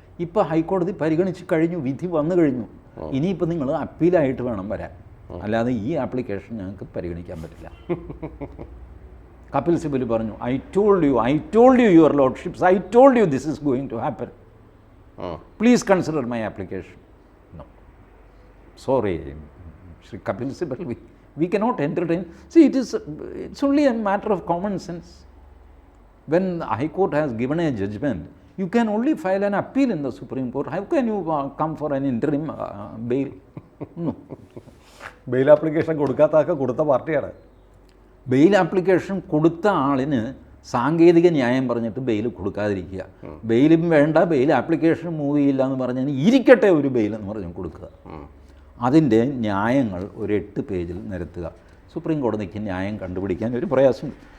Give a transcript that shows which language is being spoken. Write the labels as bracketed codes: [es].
[ml] ഇപ്പോൾ ഹൈക്കോടതി പരിഗണിച്ച് കഴിഞ്ഞു, വിധി വന്നു കഴിഞ്ഞു. ഇനിയിപ്പോൾ നിങ്ങൾ അപ്പീലായിട്ട് വേണം വരാൻ, അല്ലാതെ ഈ ആപ്ലിക്കേഷൻ ഞങ്ങൾക്ക് പരിഗണിക്കാൻ പറ്റില്ല. [en] Kapil Sibal [ml] പറഞ്ഞു, [en] I told you your lordships, I told you this is going to happen, please consider my application. No, sorry Shri Kapil Sibal, we cannot entertain. See, it's only a matter of common sense. When the High Court has given a judgment, you can only file an appeal in the Supreme Court. How can you come for an interim bail? No. [ml] Bail application കൊടുക്കാത്ത കൊടുത്ത പാർട്ടിയാണ്. Bail application കൊടുത്ത ആളിന് സാങ്കേതിക ന്യായം പറഞ്ഞിട്ട് bail കൊടുക്കാതിരിക്കുക. ബെയിലും വേണ്ട, bail application move ചെയ്യില്ല എന്ന് പറഞ്ഞാൽ ഇരിക്കട്ടെ ഒരു ബെയിൽ എന്ന് പറഞ്ഞ് കൊടുക്കുക. അതിൻ്റെ ന്യായങ്ങൾ ഒരു 8 പേജിൽ നിരത്തുക. സുപ്രീം കോടതിക്ക് ന്യായം കണ്ടുപിടിക്കാൻ ഒരു പ്രയാസം.